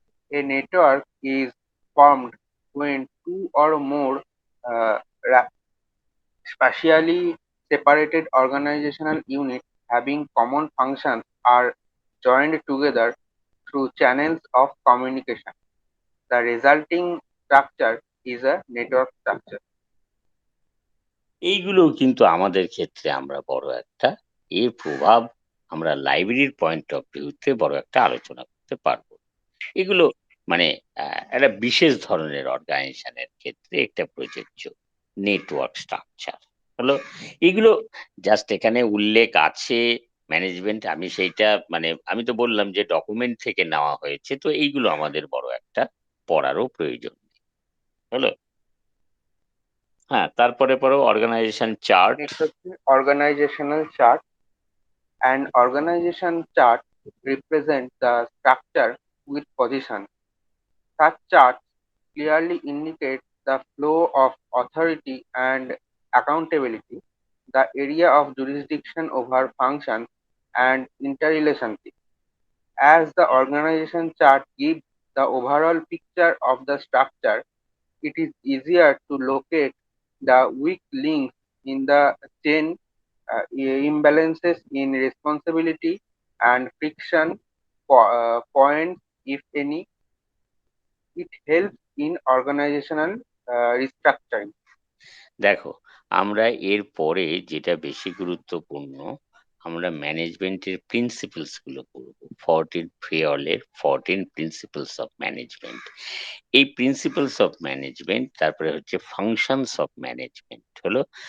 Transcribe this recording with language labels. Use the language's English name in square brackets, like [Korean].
[English] A network is formed when two or more uh, spatially separated organizational units having common functions are joined together through channels of communication. The resulting structure is a network structure. [Bangla] এইগুলো কিন্তু আমাদের ক্ষেত্রে আমরা বড় একটা এর প্রভাব আমরা লাইব্রেরির পয়েন্ট অফ ভিউতে বড় একটা আলোচনা করতে পারবো। এগুলো মানে একটা বিশেষ ধরনের অর্গানাইজেশনের ক্ষেত্রে একটা প্রযোজ্য নেটওয়ার্ক স্ট্রাকচার হলো। এগুলো জাস্ট এখানে উল্লেখ আছে ম্যানেজমেন্ট, আমি সেইটা মানে আমি তো বললাম যে ডকুমেন্ট থেকে নেওয়া হয়েছে, তো এইগুলো আমাদের বড় একটা পড়ারও প্রয়োজন নেই। হলো। হ্যাঁ, তারপরে পরে organisation chart. [English] Next organizational chart. An organization chart represents the structure with position. Such charts clearly indicate the flow of authority and accountability, the area of jurisdiction over functions, and interrelationship. As the organization chart gives the overall picture of the structure, it is easier to locate the weak links in the chain, imbalances in responsibility, and friction points, if any. It helps in organizational restructuring. [Bangla] দেখো, আমরা এর পরে যেটা বেশি গুরুত্বপূর্ণ, আমরা ম্যানেজমেন্টের principles গুলো পড়বো। 14 ফ্রিওলের 14 প্রিন্সিপালস অফ ম্যানেজমেন্ট। এই প্রিন্সিপালস অফ ম্যানেজমেন্ট, তারপরে হচ্ছে ফাংশনস অফ ম্যানেজমেন্ট হলো।